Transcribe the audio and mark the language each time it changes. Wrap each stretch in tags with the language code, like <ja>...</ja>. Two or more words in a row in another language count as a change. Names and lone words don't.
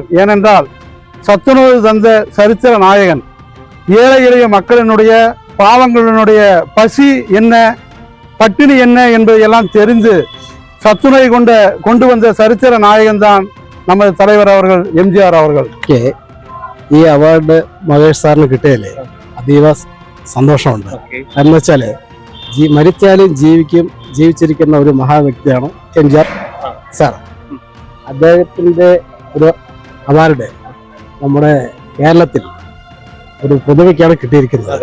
<ta>ஏனென்றால் சத்துணவு தந்த சரித்திர நாயகன், ஏழை எளிய மக்களினுடைய பாவங்களினுடைய பசி என்ன, பட்டினி என்ன என்பதையெல்லாம் தெரிந்து சத்துணவை கொண்டு வந்த சரித்திர நாயகன் தான் நமது தலைவர் அவர்கள் MGR അവர்கள்.</ta> <ml>ഈ അവാർഡ് മഹേഷ് സാറിന് കിട്ടിയല്ലേ അതീവ സന്തോഷമുണ്ട്. എന്ന് വെച്ചാല് മരിച്ചാലും ജീവിച്ചിരിക്കുന്ന ഒരു മഹാവ്യക്തിയാണ് MGR സാർ. അദ്ദേഹത്തിന്റെ ഒരു അവാർഡ് നമ്മുടെ കേരളത്തിൽ ഒരു പുതുമയ്ക്കാണ് കിട്ടിയിരിക്കുന്നത്.</ml>